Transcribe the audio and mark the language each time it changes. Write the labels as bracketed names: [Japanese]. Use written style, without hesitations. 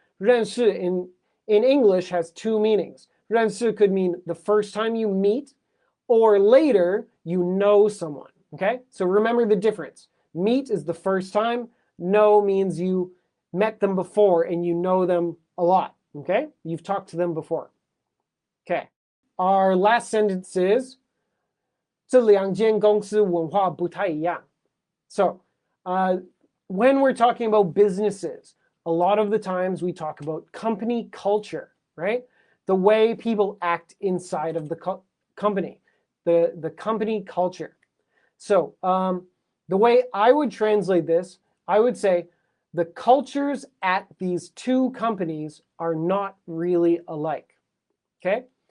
[English] 认识 in English has two meanings. 认识 could mean the first time you meet, or later you know someone. Okay? So remember the difference. Meet is the first time. Know means you met them before and you know them a lot. Okay? You've talked to them before. Okay. Our last sentence is [Chinese] 这两间公司文化不太一样. [English] So, when we're talking about businesses, a lot of the times we talk about company culture, right? The way people act inside of the company, the company culture. So, the way I would translate this, I would say the cultures at these two companies are not really alike. Okay?